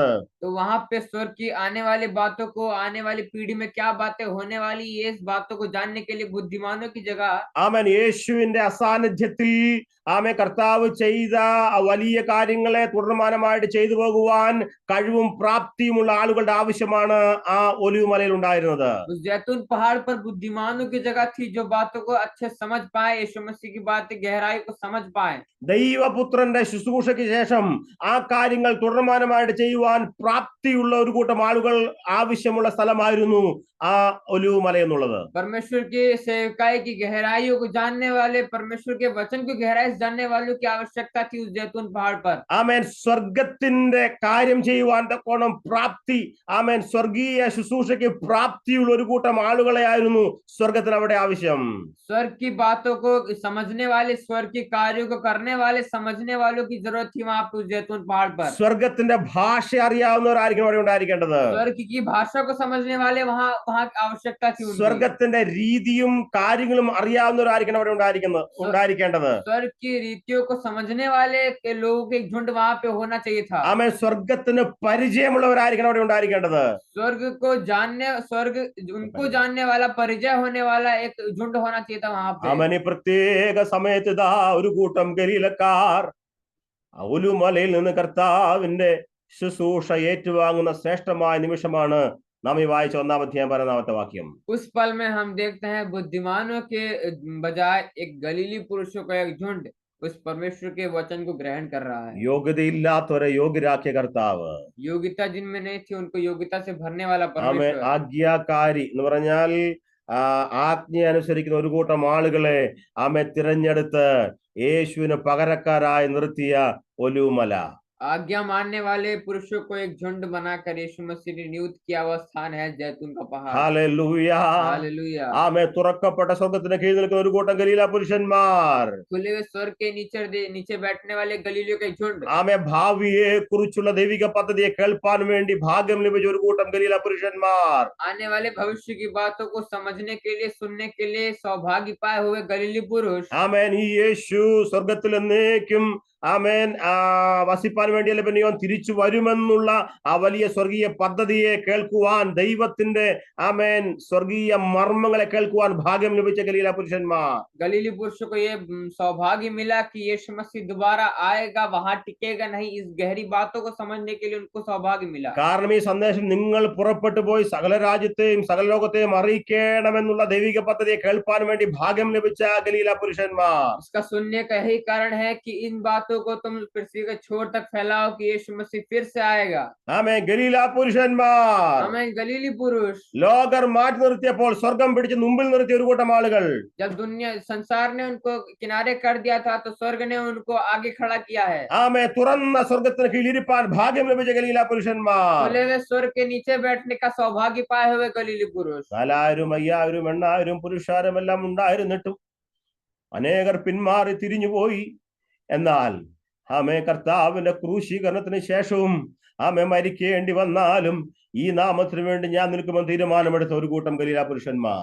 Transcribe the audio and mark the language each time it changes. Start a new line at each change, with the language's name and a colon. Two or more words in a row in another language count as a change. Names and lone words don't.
Hindi: तो वहां पे स्वर्ग की आने वाली बातों को, आने वाली पीढ़ी में क्या बातें होने वाली, ये बातों को जानने के लिए बुद्धिमानों की जगह
Malayalam: ആമേൻ യേശുവിന്റെ അസാന്നിധ്യത്തിൽ ആമേ കർത്താവ് ചെയ്ത ആ വലിയ കാര്യങ്ങളെ തുടർമാനമായിട്ട് ചെയ്തു പോകുവാൻ കഴിവും പ്രാപ്തിയുമുള്ള ആളുകളുടെ ആവശ്യമാണ് ആ ഒലിവ് മലയിൽ ഉണ്ടായിരുന്നത്.
Hindi: उस जैतून पहाड़ पर बुद्धिमानों की जगह थी जो बातों को अच्छे समझ पाए, यीशु मसीह की बातें गहराई को समझ पाए।
Malayalam: ദൈവപുത്രന്റെ ശുശ്രൂഷയ്ക്ക് ശേഷം ആ കാര്യങ്ങൾ തുടർമാനമായിട്ട് ചെയ്യുവാൻ പ്രാപ്തിയുള്ള ഒരു കൂട്ടം ആളുകൾ ആവശ്യമുള്ള സ്ഥലമായിരുന്നു ആ ഒലിവ് മല എന്നുള്ളത്.
Hindi: परमेश्वर की सेवकाई की गहराइयों को जानने वाले, परमेश्वर के वचन की गहराई से जानने वालों की आवश्यकता थी उस जैतून पहाड़ पर।
Malayalam: ആമേൻ സ്വർഗത്തിന്റെ കാര്യം ചെയ്യുവാൻ തക്കോണം പ്രാപ്തി, ആമേൻ സ്വർഗീയ ശുശ്രൂഷയ്ക്ക് പ്രാപ്തിയുള്ള ഒരു കൂട്ടം ആളുകളെ ആയിരുന്നു സ്വർഗത്തിന് അവിടെ ആവശ്യം.
Hindi: स्वर्ग की बातों को समझने वाले, स्वर्ग के कार्यों को करने वाले, समझने वालों की जरूरत थी वहां पे उस जैतून पहाड़ पर।
Malayalam: സ്വർഗത്തിന്റെ ഭാഷ അറിയാവുന്നവരായിരിക്കും അവിടെ ഉണ്ടായിരിക്കേണ്ടത്.
Hindi: स्वर्ग की भाषा को समझने वाले वहां वहां आवश्यकता थी उनकी।
Malayalam: സ്വർഗത്തിന്റെ രീതിയും കാര്യങ്ങളും അറിയാവുന്നവരായിരിക്കണം അവിടെ ഉണ്ടായിരിക്കേണ്ടത്.
Hindi: स्वर्ग की रीतियों को समझने वाले के लोगों के एक झुंड वहां पे होना चाहिए था।
Malayalam: ആമേൻ സ്വർഗത്തിന് പരിചയമുള്ളവരായിരിക്കണം അവിടെ ഉണ്ടായിരിക്കേണ്ടത്.
Hindi: स्वर्ग को जानने, स्वर्ग उनको जानने वाला, परिचय होने वाला एक झुंड होना चाहिए था वहां पे।
Malayalam: ആമേൻ ഈ പ്രത്യേക സമയത്ത് ഇതാ ഒരു കൂട്ടം ഗലീലക്കാർ ഒലിവുമലയിൽ നിന്ന് കർത്താവിന്റെ ശുശ്രൂഷ ഏറ്റുവാങ്ങുന്ന ശ്രേഷ്ഠമായ നിമിഷമാണ് നാം ഈ വായിച്ച 1-ാം അധ്യായം 12-ാമത്തെ വാക്യം.
Hindi: उस पल में हम देखते हैं बुद्धिमानों के बजाय एक गलीली पुरुषों का एक झुंड उस परमेश्वर के वचन को ग्रहण कर रहा है।
Malayalam: യോഗ്യതയില്ലാത്തവരെ യോഗ്യരാക്കിയ കർത്താവ്,
Hindi: योग्यता जिनमें नहीं थी उनको योग्यता से भरने वाला
Malayalam: ആമേൻ
Hindi: परमेश्वर।
Malayalam: ആജ്ഞാകാരി എന്ന് പറഞ്ഞാൽ ആജ്ഞ അനുസരിക്കുന്ന ഒരു കൂട്ടം ആളുകളെ ആമേ തിരഞ്ഞെടുത്ത് യേശുവിന് പകരക്കാരായി നിർത്തിയ ഒലിവുമല.
Hindi: आज्ञा मानने वाले पुरुषों को एक झुंड बनाकर यीशु मसीह ने नियुक्त किया हुआ स्थान है जैतून का पहाड़।
Malayalam: ഹല്ലേലൂയ.
Hindi: हालेलुया।
Malayalam: ആമേ തുറക്കപ്പെട്ട സ്വർഗത്തിന് കീഴിൽ നിൽക്കുന്ന ഒരു കൂട്ടം ഗലീല പുരുഷന്മാർ,
Hindi: खुले हुए स्वर्ग के नीचे बैठने वाले गलीलियों का एक झुंड।
Malayalam: ആമേ ഭാവിയെ കുറിച്ചുള്ള ദൈവിക പദ്ധതിയെ കേൾപ്പാൻ വേണ്ടി ഭാഗ്യം ലഭിച്ച ഒരു കൂട്ടം ഗലീല പുരുഷന്മാർ,
Hindi: आने वाले भविष्य की बातों को समझने के लिए, सुनने के लिए सौभाग्य पाए हुए गलीली पुरुष।
Malayalam: ആമേൻ ഈ യേശു സ്വർഗത്തിൽ എന്നേക്കും ആമേൻ വസിപ്പാൻ വേണ്ടിയല്ല, പിന്നെ അവൻ തിരിച്ചു വരുമെന്നുള്ള ആ വലിയ സ്വർഗീയ പദ്ധതിയെ കേൾക്കുവാൻ, ദൈവത്തിന്റെ ആമേൻ സ്വർഗീയ മർമ്മങ്ങളെ കേൾക്കുവാൻ ഭാഗ്യം ലഭിച്ച ഗലീല പുരുഷന്മാർ.
Hindi: गलीली पुरुषों को ये सौभाग्य मिला कि यीशु मसीह दोबारा आएगा, वहां टिकेगा नहीं। इस गहरी बातों को समझने के लिए उनको सौभाग्य मिला।
Malayalam: കാരണം ഈ സന്ദേശം നിങ്ങൾ പുറപ്പെട്ടു പോയി സകല രാജ്യത്തെയും സകല ലോകത്തെയും അറിയിക്കണമെന്നുള്ള ദൈവിക പദ്ധതിയെ കേൾപ്പാൻ വേണ്ടി ഭാഗ്യം ലഭിച്ച ഗലീല പുരുഷന്മാർ.
Hindi: इसका सुनने का यही कारण है कि इन बातों को तुम पृथ्वी के छोर तक फैलाओ कि यीशु मसीह फिर से आएगा।
Malayalam: ആമേൻ ഗലീല പുരുഷന്മാർ.
Hindi: हमें गलीली पुरुष।
Malayalam: ലോകർ മാറ്റി നിർത്തിയപ്പോൾ സ്വർഗം പിടിച്ച് മുമ്പിൽ നിർത്തിയ ഒരു കൂട്ടം ആളുകൾ,
Hindi: जब दुनिया संसार ने उनको किनारे कर दिया था तो स्वर्ग ने उनको आगे खड़ा किया है।
Malayalam: ആമേ തുറന്ന സ്വർഗത്തിന് കീഴിലിരിപ്പാൻ ഭാഗ്യം ലഭിച്ച ഗലീല പുരുഷന്മാർ.
Hindi: खुले हुए स्वर्ग के नीचे बैठने का सौभाग्य पाए हुए गलीली पुरुष।
Malayalam: 4000 5000 8000 പുരുഷാരം എല്ലാം ഉണ്ടായിരുന്നിട്ടും അനേകർ പിന്മാറി തിരിഞ്ഞുപോയി. എന്നാൽ ആമേ കർത്താവിന്റെ ക്രൂശീകരണത്തിന് ശേഷവും ആമേ മരിക്കേണ്ടി വന്നാലും ഈ നാമത്തിന് വേണ്ടി ഞാൻ നിൽക്കുമെന്ന് തീരുമാനമെടുത്ത ഒരു കൂട്ടം ഗലീല പുരുഷന്മാർ.